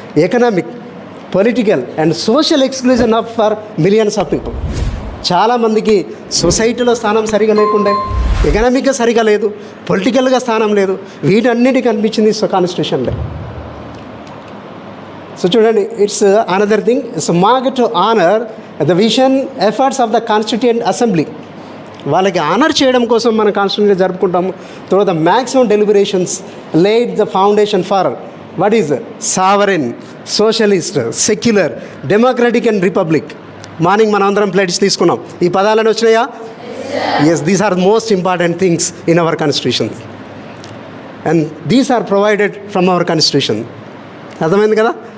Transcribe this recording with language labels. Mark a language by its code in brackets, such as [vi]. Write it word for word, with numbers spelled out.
[en] Economic, political and social exclusion of for millions of people. [te] చాలామందికి సొసైటీలో స్థానం సరిగా లేకుండా, ఎకనామిక్గా సరిగా లేదు, పొలిటికల్గా స్థానం లేదు. వీటన్నిటి కనిపించింది కాన్స్టిట్యూషన్లో. [en] So children, it's uh, another thing. It's a mark to honor the vision, efforts of the Constituent Assembly. [te] వాళ్ళకి ఆనర్ చేయడం కోసం మన కాన్స్టిట్యూషన్ జరుపుకుంటాము. తర్వాత [en] Maximum deliberations laid the foundation for what is sovereign, socialist, secular, democratic and republic. [te] Morning మనం అందరం ప్లేట్స్ తీసుకున్నాం. ఈ పదాలను వచ్చినాయా? [en] Yes, these are most important things in our constitution and these are provided from our constitution. [te] అర్థమైంది కదా?